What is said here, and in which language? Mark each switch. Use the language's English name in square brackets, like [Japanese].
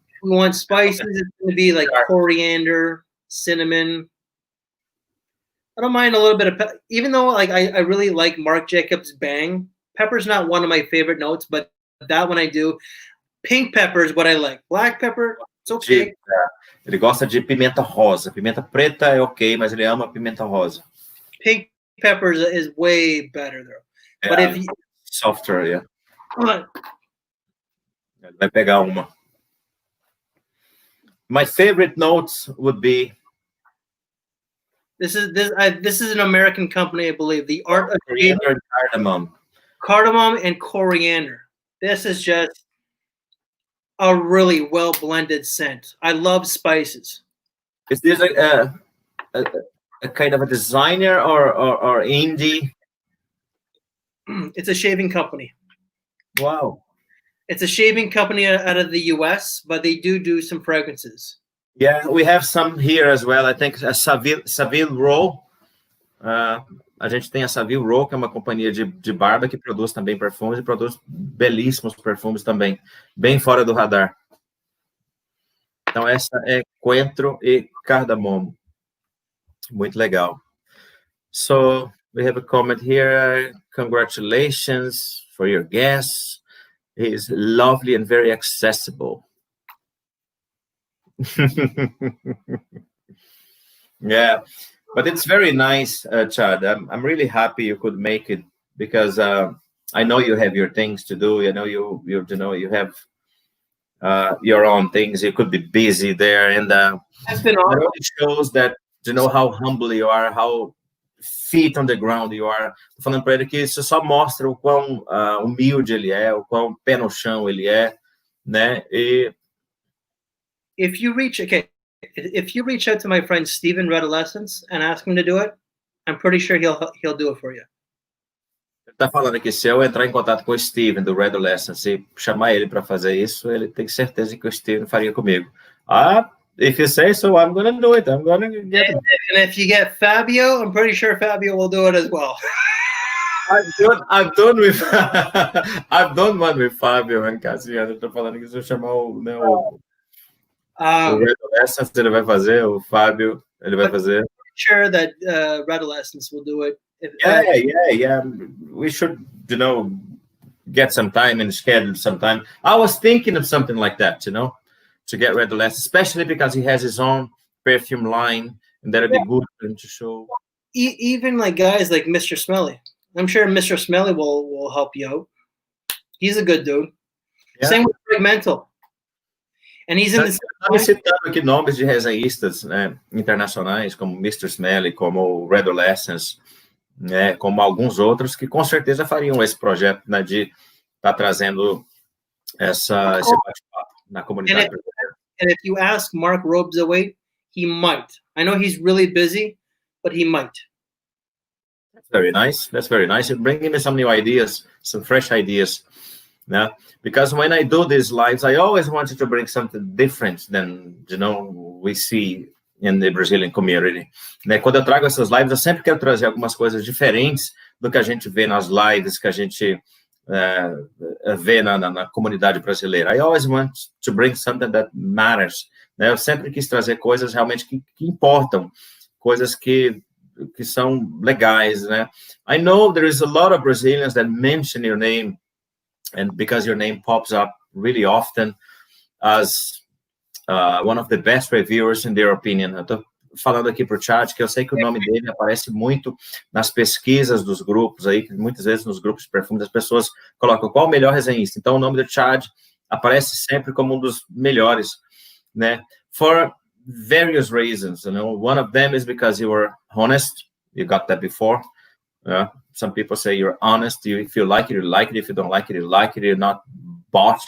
[English] We want spices. It's going to be like coriander, cinnamon. I don't mind a little bit of even though like I really like Marc Jacobs Bang. Pepper's not one of my favorite notes, but that one I do. Pink pepper is what I like. Black pepper, it's okay. [Portuguese] Ele gosta de pimenta rosa. Pimenta preta é ok, mas ele ama pimenta rosa. [English] Pink pepper is way better though. Yeah, but if you, softer, yeah. [Portuguese] Vai pegar uma. [English] My favorite notes would be. This is an American company, I believe. The Art of Cardamom. Cardamom and coriander. This is just a really well blended scent. I love spices. Is this a kind of a designer or indie? It's a shaving company. Wow. It's a shaving company out of the US, but they do some fragrances. Yeah, we have some here as well. I think a Savile Row. [Portuguese] A gente tem a Savile Row, que é uma companhia de barba que produz também perfumes e produz belíssimos perfumes também, bem fora do radar. Então, essa é Coentro e Cardamomo. Muito legal. [English] So, we have a comment here. Congratulations for your guests. He's lovely and very accessible. Yeah, but it's very nice, Chad. I'm really happy you could make it because I know you have your things to do. You know you have your own things. You could be busy there, and That's been it awesome. only shows that how humble you are, how feet on the ground you are. [Portuguese] Tô falando para ele que isso só mostra o quão humilde ele é, o quão pé no chão ele é, né? E [English] If you reach out to my friend Steven Redolescence and ask him to do it, I'm pretty sure he'll do it for you. [Portuguese] ele tá falando aqui, se eu entrar em contato com o Steven do Red Adolescence e chamar ele para fazer isso, ele tem certeza que o Steven faria comigo. [English] If you say so, I'm gonna do it. I'm gonna get it. And if you get Fabio, I'm pretty sure Fabio will do it as well. I've done with I've done one with Fabio and Cassiano. [Portuguese] Tô falando que se eu chamar o Red Adolescence, ele vai fazer, o Fábio, ele vai fazer. [English] Sure that Redolescence will do it. Yeah. We should, get some time and schedule some time. I was thinking of something like that, to get Red Adolescence, especially because he has his own perfume line, and that'd be good for him to show. Even like guys like Mr. Smelly. I'm sure Mr. Smelly will help you out. He's a good dude. Yeah. Same with Fragmental. And he's in the [Portuguese] Estamos citando aqui nomes de resenhistas, né, internacionais, como Mr. Smelly, como Red Adolescence, né, como alguns outros que com certeza fariam esse projeto, né, de estar trazendo esse bate-papo na comunidade. [English] And if you ask Mark Robesaway, he might. I know he's really busy, but he might. That's very nice. That's very nice. You're bringing me some new ideas, some fresh ideas. Yeah, because when I do these lives, I always wanted to bring something different than, we see in the Brazilian community. [Portuguese] Né? Quando eu trago essas lives, eu sempre quero trazer algumas coisas diferentes do que a gente vê nas lives, que a gente vê na comunidade brasileira. [English] I always want to bring something that matters. [Portuguese] Né? Eu sempre quis trazer coisas realmente que importam, coisas que são legais. Né? [English] I know there is a lot of Brazilians that mention your name, and because your name pops up really often as one of the best reviewers in their opinion. [Portuguese] Eu tô falando aqui para o chat que eu sei que o nome dele aparece muito nas pesquisas dos grupos aí, que muitas vezes nos grupos de perfumes as pessoas colocam qual o melhor resenhista. Então o nome do Chad aparece sempre como um dos melhores, né? [English] For various reasons, one of them is because you were honest. You got that before. Some people say you're honest. If you like it, you like it. If you don't like it, you like it. You're not bought.